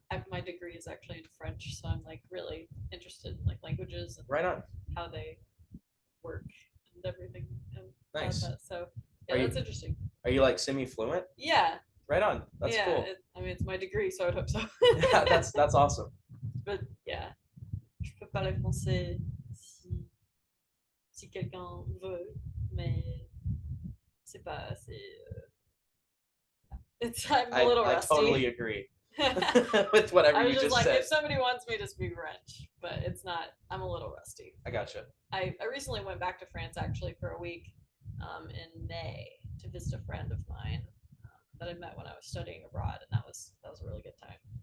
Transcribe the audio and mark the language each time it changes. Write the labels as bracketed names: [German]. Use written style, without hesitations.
[English] My degree is actually in French, so I'm like really interested in like languages and right on how they work and everything. Nice. So yeah, that's interesting. Are you like semi-fluent? Yeah. Right on. That's cool. It's my degree, so I'd hope so. Yeah, that's awesome. But yeah, [French] je peux parler français si quelqu'un veut, mais c'est pas assez. [English] I'm a little rusty. I totally agree with whatever you just said. If somebody wants me to speak French, but it's not. I'm a little rusty. I gotcha. I recently went back to France actually for a week in May to visit a friend of mine that I met when I was studying abroad, and that was a really good time.